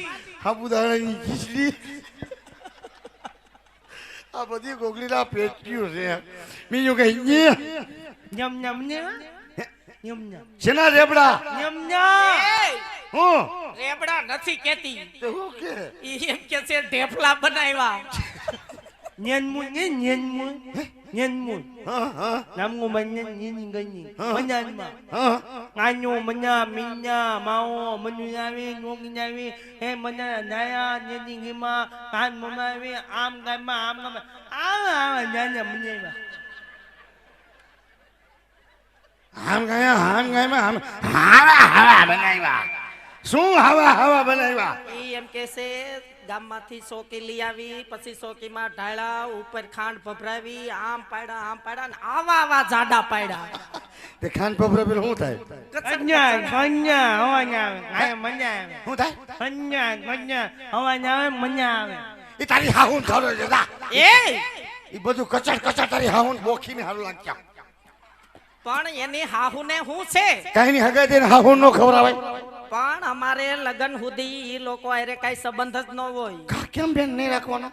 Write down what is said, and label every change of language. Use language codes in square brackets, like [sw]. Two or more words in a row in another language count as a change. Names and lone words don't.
[gu] સાબુદાણાની ખીચડી. આ બધી ગોગડીના પેટીઓ છે. બીજું કઈ જી યમ યમ ને યમ યમ શેના રેબડા? યમ યમ હું રેબડા નથી કેતી. શું કે? ઈ એમ કે છે ઢેફલા બનાવ્યા. nyenmu nyenmu nyenmu હા હા namu banyak nyen gani banyak mah હા nganyo menya minya mau menyuawi ngonginyawi menya naya nyeni gima kan memawi am gama nyanya menyeva આમ ગયા હવા બનાવ્યા. શું હવા બનાવ્યા? ઈ એમ કે છે ગામમાંથી સોકી લઈ આવી, પછી સોકીમાં ઢાળા, ઉપર ખાંડ ભભરાવી, આમ પાડ્યા ને આવા જાડા પાડ્યા. તે ખાન પપરા પેલું શું થાય? kanya kanya awanya ay menya શું થાય? kanya kanya awanya menya એ તારી હાહું થરો છે જા. ઈ બધું કચાટ કચાટ તારી હાહુન બોખીને હારું લાગ્યા. પણ એની હાહુને હું છે કાઈ ની હગાઈ દઈને હાહુન નો ખવરાવાય. પણ અમારે લગન સુધી ઈ લોકો હારે કઈ સંબંધ જ ન હોય. કેમ બેન નહીં રાખવાનો?